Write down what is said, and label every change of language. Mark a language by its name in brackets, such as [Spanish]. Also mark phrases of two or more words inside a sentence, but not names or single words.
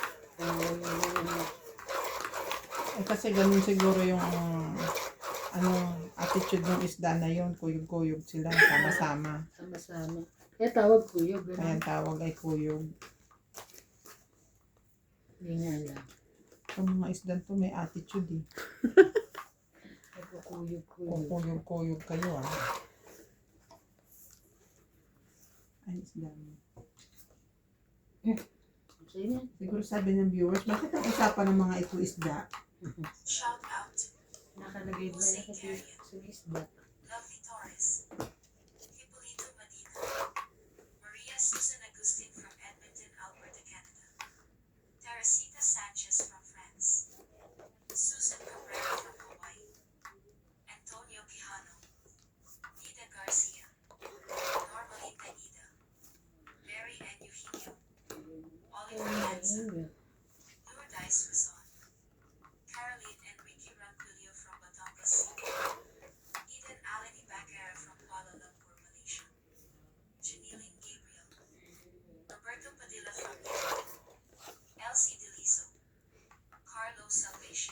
[Filipino] Eh, kasi ganun siguro yung attitude ng isda na yun. Kuyog-kuyog sila. Sama-sama. Sama-sama. Kaya tawag kuyog. Kaya Ganun. ang tawag ay kuyog. Hindi nga alam. Ang mga isda to may attitude eh. Kuyog-kuyog. Kuyog-kuyog kayo ah. Ay, isda mo. Sa'yo na. Siguro sabi ng viewers, bakit ang usapan ng mga ito isda? [English] Shout out. [Filipino] Nakalagay ba na kasi sa isda? Lovely Torres. Hipolito Medina. Maria Susan Agustin from Edmonton, Alberta, Canada. Teresita Sanchez from France. Susan Cabrera from Hawaii. Antonio Quijano. Nida Garcia. Normalita Ida. Mary and Eugenio. Oliver Lanza. Lourdes Rizon. Caroline Enrique Ranculio from Batangas City. Eden Alani Bacara from Kuala Lumpur, Malaysia. Janeline Gabriel. Roberto Padilla from Italy. Elsie Deliso. Carlos Salvation.